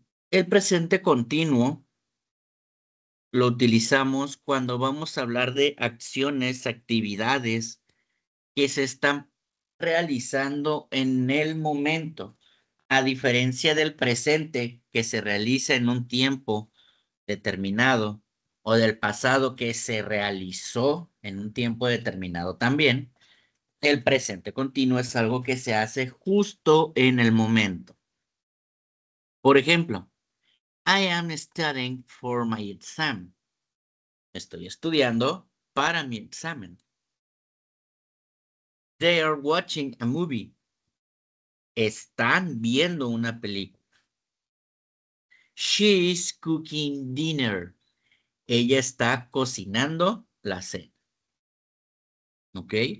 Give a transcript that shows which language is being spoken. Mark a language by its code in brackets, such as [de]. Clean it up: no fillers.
[es] El presente continuo lo utilizamos cuando vamos a hablar de acciones, actividades que se están realizando en el momento, a diferencia del presente que se realiza en un tiempo determinado o del pasado que se realizó en un tiempo determinado también. El presente continuo es algo que se hace justo en el momento. Por ejemplo, [en] I am studying for my exam. [es] Estoy estudiando para mi examen. [en] They are watching a movie. [es] Están viendo una película. [en] She is cooking dinner. [es] Ella está cocinando la cena. ¿Ok?